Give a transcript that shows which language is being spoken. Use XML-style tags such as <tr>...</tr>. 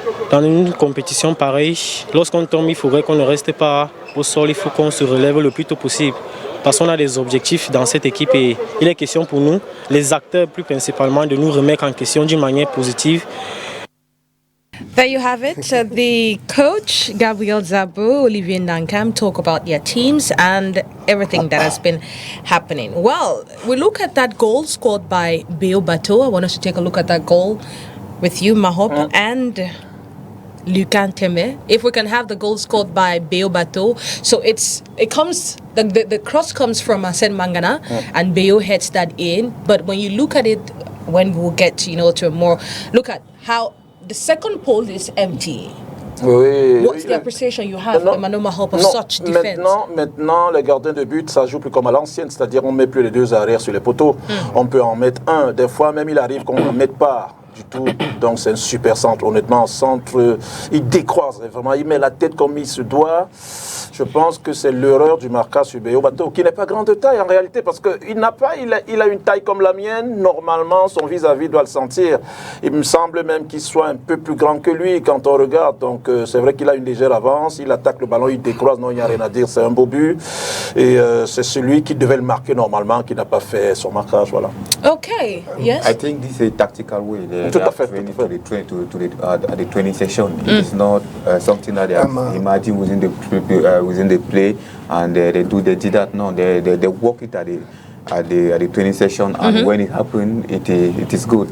<fr>Dans une compétition pareille, lorsqu'on tombe, il faudrait qu'on ne reste pas au sol, il faut qu'on se relève le plus tôt possible. Parce qu'on a des objectifs dans cette équipe et il est question pour nous, les acteurs plus principalement, de nous remettre en question d'une manière positive.</fr> <en>There you have it. The coach, Gabriel Zabo, Olivier Nankam, talk about their teams and everything that has been happening. Well, we look at that goal scored by Beo Bato. I want us to take a look at that goal with you, Mahop, and Lucan Teme. If we can have the goal scored by Beo Bato. So the cross comes from Asen Mangana and Beo heads that in. But when you look at it, when we'll get to a more, look at how the second pole is empty.</en> <fr>Oui,</fr> <en>What's the appreciation you have, Emmanuel Mahop, of such defense?</en> <fr>Maintenant, les gardiens de but, ça joue plus comme à l'ancienne, c'est-à-dire on ne met plus les 2 arrières sur les poteaux. On peut en mettre un. Des fois, même il arrive qu'on ne mette pas du tout. Donc c'est un super centre. Honnêtement, centre, il décroise vraiment. Il met la tête comme il se doit. Je pense que c'est l'erreur du marquage sur Beo Bato, qui n'est pas grande de taille en réalité, parce qu'il a une taille comme la mienne. Normalement, son vis-à-vis doit le sentir. Il me semble même qu'il soit un peu plus grand que lui quand on regarde. Donc c'est vrai qu'il a une légère avance. Il attaque le ballon, il décroise. Non, il n'y a rien à dire. C'est un beau but. Et c'est celui qui devait le marquer normalement, qui n'a pas fait son marquage. Voilà.</fr> <en>Okay. Yes. I think this is a tactical way. They</en> <fr>Tout à</fr> <en>are</en> <fr>fait.</fr> <en>training to the training session. It is not something that they have imagined within the play, and they did that. No, they work it at the training session, and when it happened, it is good.</en>